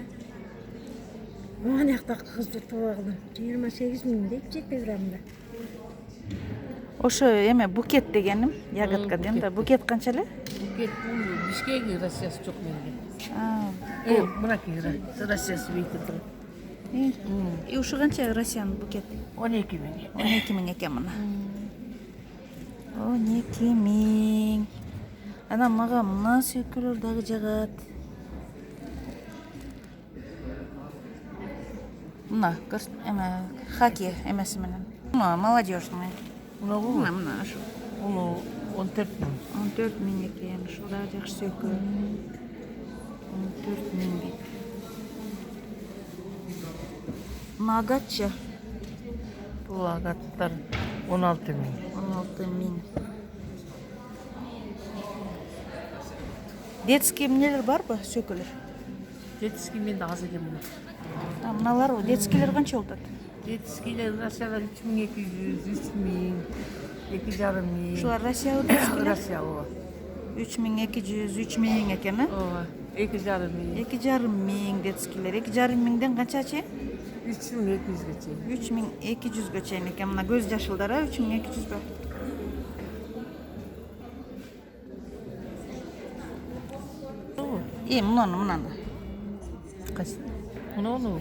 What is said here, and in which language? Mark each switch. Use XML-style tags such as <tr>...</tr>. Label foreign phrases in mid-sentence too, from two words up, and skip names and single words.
<ky>Мына якта кызды тубагым 28 мың дейт 7 граммда. Ошо эме букет дегеним, ягодка дем да. Букет канча эле? Букет бул Бишкеги Россиясы жок менде. Бул Мынакей Россиясы бейтип турат. и ушу канча Россиянын букет? 12 мың. 12 мың экен мына. 12 мың. Анан мага мына сөйкөлөр дагы жагат. Мына көрсөт эме хаки эмеси менен. Мына молодежный. Мына ушу. Бул 14 мың. 14 мың экен. Ушул дагы жакшы сөйкө. 14 мың дейт. Мына агатчы Бул агаттар 16 мың. 16 мың. Детский эмнелер барбы сөйкөлөр? Детский менде аз экен мына. Мыналар детскийлер канча болот? Детскийлер Россияда 3200, 3000, 2,5 мың. Ушулар Россияга детскийлер? Россия ооба. 3200, 3000 экен, Ооба. 2,5 мың. 2,5 мың детскийлер. 2,5 мыңдан канча чейин? 3200-ге чейин. 3200га чейин экен. Мына көз жашылдар 3200 ба? Мынаны. Кайсы? Муну.</ky>